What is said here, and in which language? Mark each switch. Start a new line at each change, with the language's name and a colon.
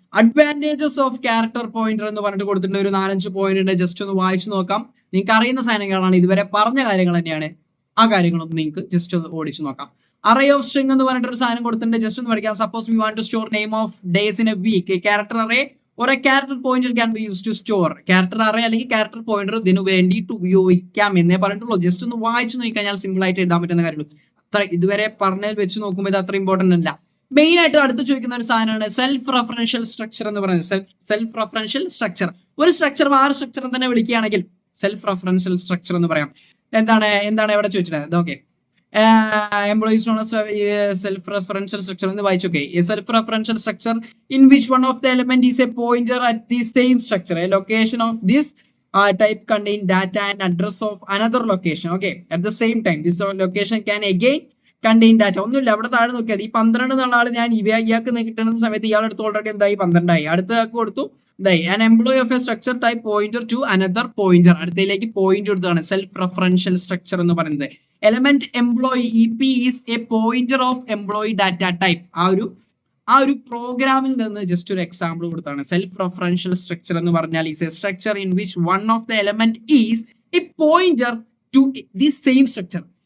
Malayalam: Advantages of character pointer എന്ന് പറഞ്ഞിട്ട് കൊടുത്തിട്ടുണ്ട്. ഒരു 4-5 പോയിന്റ് ഉണ്ട്, ജസ്റ്റ് ഒന്ന് വായിച്ചു നോക്കാം. നിങ്ങൾക്ക് അറിയുന്ന സാധനങ്ങളാണ്, ഇതുവരെ പറഞ്ഞ കാര്യങ്ങൾ തന്നെയാണ്. ആ കാര്യങ്ങളൊന്നും നിങ്ങൾക്ക് ജസ്റ്റ് ഒന്ന് ഓടിച്ചു നോക്കാം. അറേ ഓഫ് സ്ട്രിംഗ് എന്ന് പറഞ്ഞിട്ട് ഒരു സാധനം കൊടുത്തിട്ടുണ്ട്, ജസ്റ്റ് ഒന്ന് പഠിക്കാം.
English: Suppose we want to store name of days in a week.
Malayalam: Character array
English: or a character pointer can be used to store.
Malayalam: Character array അല്ലെങ്കിൽ ക്യാരക്ടർ പോയിന്റർ ഇതിനു വേണ്ടിയിട്ട് ഉപയോഗിക്കാം എന്നേ പറഞ്ഞിട്ടുള്ളൂ. ജസ്റ്റ് ഒന്ന് വായിച്ചു നോക്കിക്കഴിഞ്ഞാൽ സിമ്പിൾ ആയിട്ട് എഴുതാൻ പറ്റുന്ന കാര്യമുള്ളൂ. അത്ര ഇതുവരെ പറഞ്ഞത് വെച്ച് നോക്കുമ്പോൾ ഇത് അത്ര ഇമ്പോർട്ടന്റ് അല്ല. മെയിൻ ആയിട്ട് അടുത്ത് ചോദിക്കുന്ന ഒരു സാധനമാണ് സെൽഫ് റെഫറൻഷ്യൽ സ്ട്രക്ചർ എന്ന് പറയുന്നത്. സെൽഫ് റെഫറൻഷ്യൽ സ്ട്രക്ചർ, ഒരു സ്ട്രക്ചർ വേറെ സ്ട്രക്ചർ തന്നെ വിളിക്കുകയാണെങ്കിൽ സെൽഫ് റെഫറൻഷ്യൽ സ്ട്രക്ചർ എന്ന് പറയാം. എന്താണ് എവിടെ ചോദിച്ചിട്ടുള്ളത്?
English: okay, employees known as self-referential structure
Malayalam: എന്ന് വായിച്ചോക്കെ.
English: A self-referential structure in which one of the element is a pointer at the same structure. A location of this type contain data and address of another location. Okay, at the same time this location can again contain data.
Malayalam: ഒന്നുമില്ല, അവിടെ താഴെ നോക്കിയാൽ ഈ 12 എന്നുള്ള ആള് ഞാൻ ഇയാൾക്ക് കിട്ടുന്ന സമയത്ത് ഇയാളെടുത്ത് ഓൾറെഡി എന്തായി 12 ആയി. അടുത്ത ആൾക്ക് കൊടുത്തു
English: an employee of a structure type pointer to another pointer.
Malayalam: അടുത്തയിലേക്ക് point കൊടുത്തതാണ് സെൽഫ് റെഫറൻഷ്യൽ സ്ട്രക്ചർ എന്ന് പറയുന്നത്.
English: Element employee EP is a pointer of employee data type.
Malayalam: ആ ഒരു പ്രോഗ്രാമിൽ നിന്ന് ജസ്റ്റ് ഒരു എക്സാമ്പിൾ കൊടുത്താണ്. സെൽഫ് റെഫറൻഷ്യൽ സ്ട്രക്ചർ എന്ന് പറഞ്ഞാൽ
English: Is a structure in which one of the element is a pointer to the same structure.